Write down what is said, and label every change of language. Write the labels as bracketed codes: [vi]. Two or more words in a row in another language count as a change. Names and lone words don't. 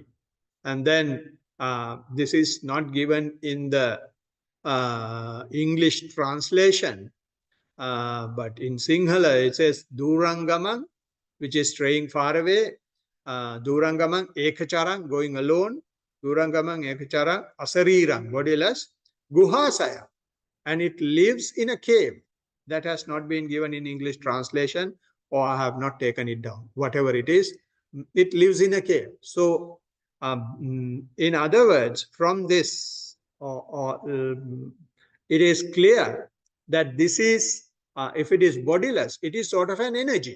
[en] And then this is not given in the English translation, but in Sinhala it says Durangamang, which is straying far away. [pi] Durangamang ekacharang, [en] going alone. [pi] Durangamang ekacharang asarirang, [en] bodiless. Guhasaya, and it lives in a cave. That has not been given in English translation, or I have not taken it down. Whatever it is, it lives in a cave. So in other words, from this, it is clear that this is, if it is bodiless, it is sort of an energy.